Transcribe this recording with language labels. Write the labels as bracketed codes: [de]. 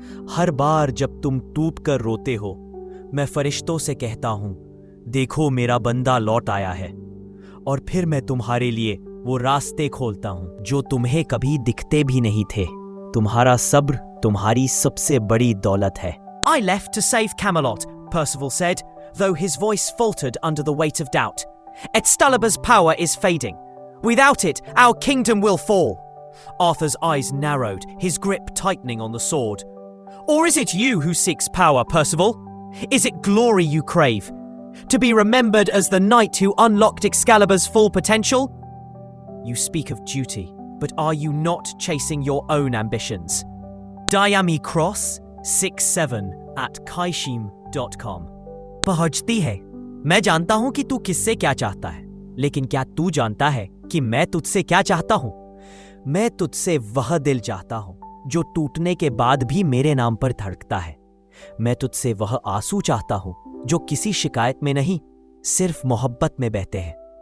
[hi] हर बार जब तुम टूट कर रोते हो, मैं फरिश्तों से कहता हूं, देखो मेरा बंदा लौट आया है। और फिर मैं तुम्हारे लिए वो रास्ते खोलता हूं जो तुम्हें कभी दिखते भी नहीं थे। तुम्हारा सब्र तुम्हारी सबसे बड़ी दौलत है। [en] I left to save Camelot, Percival said, though his voice faltered under the weight of doubt. Excalibur's power is fading. Without it, our kingdom will fall. Arthur's eyes narrowed, his grip tightening on the sword. Or is it you who seeks power, Percival? Is it glory you crave? To be remembered as the knight who unlocked Excalibur's full potential? You speak of duty, but are you not chasing your own ambitions? Diami Cross 67@kaishim.com पहुंचती है। [hi] मैं जानता हूं कि तू किससे क्या चाहता है, लेकिन क्या तू जानता है कि मैं तुझसे क्या चाहता हूं? मैं तुझसे वह दिल चाहता हूं जो टूटने के बाद भी मेरे नाम पर धड़कता है। मैं तुझसे वह आंसू चाहता हूं जो किसी शिकायत में नहीं, सिर्फ मोहब्बत में बहते हैं।